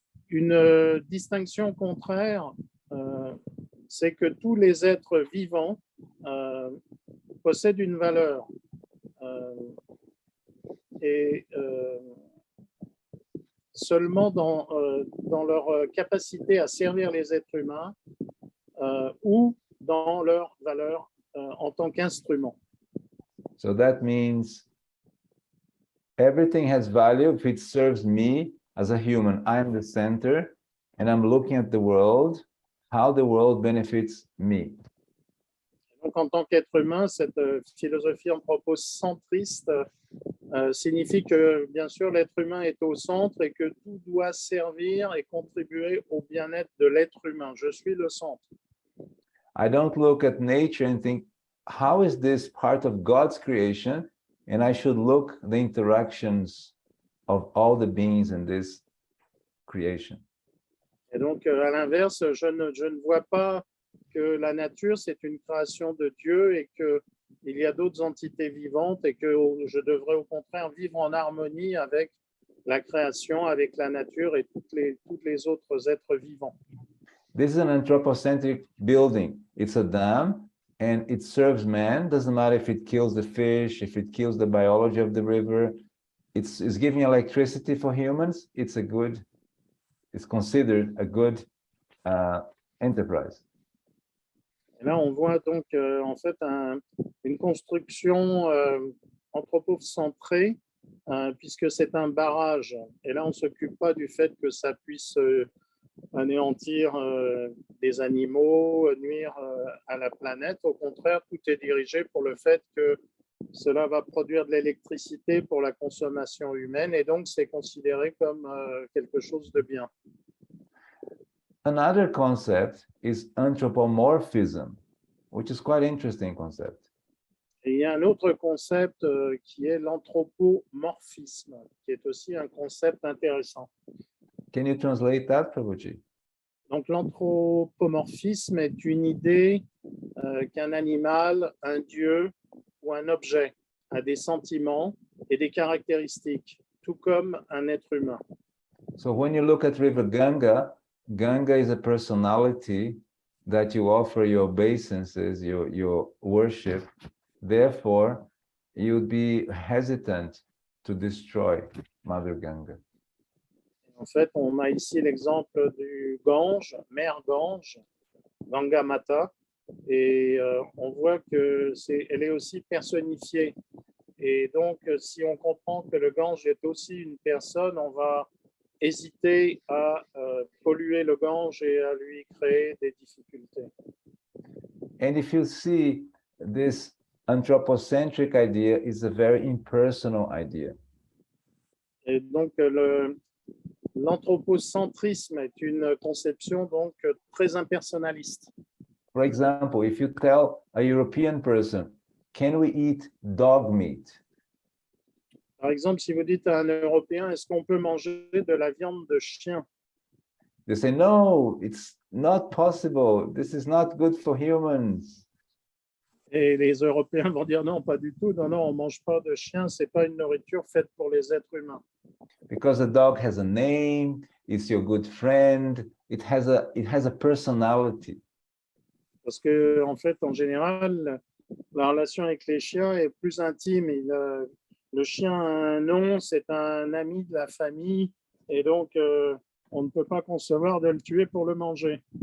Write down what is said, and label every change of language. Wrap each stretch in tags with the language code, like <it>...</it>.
<fr>Une distinction contraire, c'est que tous les êtres vivants possèdent une valeur et seulement dans leur capacité à servir les êtres humains ou dans leur valeur en tant qu'instrument.</fr> <en>So that means everything has value if it serves me as a human. I'm the center, and I'm looking at the world, how the world benefits me.</en> <fr>Donc, en tant qu'être humain, cette philosophie anthropocentriste signifie que, bien sûr, l'être humain est au centre et que tout doit servir et contribuer au bien-être de l'être humain. Je suis le centre.</fr> <en>I don't look at nature and think, how is this part of God's creation? And I should look the interactions of all the beings in this creation.</en> <fr>Et donc, à l'inverse, je ne vois pas que la nature, c'est une création de Dieu et qu'il y a d'autres entités vivantes et que je devrais au contraire vivre en harmonie avec la création, avec la nature et tous les autres êtres vivants.</fr> <en>This is an anthropocentric building. It's a dam and it serves man. Doesn't matter if it kills the fish, if it kills the biology of the river. It's giving electricity for humans. It's considered a good enterprise.</en> <fr>Et là, on voit donc en fait une construction anthropocentrée puisque c'est un barrage. Et là, on ne s'occupe pas du fait que ça puisse anéantir des animaux, nuire à la planète. Au contraire, tout est dirigé pour le fait que cela va produire de l'électricité pour la consommation humaine et donc c'est considéré comme quelque chose de bien.</fr> <en>Another concept is anthropomorphism, which is quite interesting concept.</en> <fr>Et il y a un autre concept qui est l'anthropomorphisme, qui est aussi un concept intéressant.</fr> <en>Can you translate that, Prabhuji?</en> <fr>Donc l'anthropomorphisme est une idée qu'un animal, un dieu ou un objet a des sentiments et des caractéristiques, tout comme un être humain.</fr> <en>So when you look at River Ganga, Ganga is a personality that you offer your obeisances, your worship. Therefore, you'd be hesitant to destroy Mother Ganga.</en> <fr>En fait, on a ici l'exemple du Gange, mère Gange, Ganga Mata, et on voit que elle est aussi personnifiée. Et donc, si on comprend que le Gange est aussi une personne, on va hésiter à polluer le Gange et à lui créer des difficultés.</fr> <en>And if you see, this anthropocentric idea is a very impersonal idea.</en> <fr>Et donc, l'anthropocentrisme est une conception donc très impersonnaliste.</fr> <en>For example, if you tell a European person, can we eat dog meat?</en> <fr>Par exemple, si vous dites à un Européen, est-ce qu'on peut manger de la viande de chien?</fr> <en>They say, no, it's not possible. This is not good for humans.</en> <fr>Et les Européens vont dire non, pas du tout. Non, non, on ne mange pas de chien. Ce n'est pas une nourriture faite pour les êtres humains.</fr> <en>Because the dog has a name, it's your good friend, it has a personality.</en> <fr>Parce que, en fait, en général, la relation avec les chiens est plus intime. Le chien a un nom, c'est un ami de la famille. Et donc, on ne peut pas concevoir de le tuer pour le manger.</fr>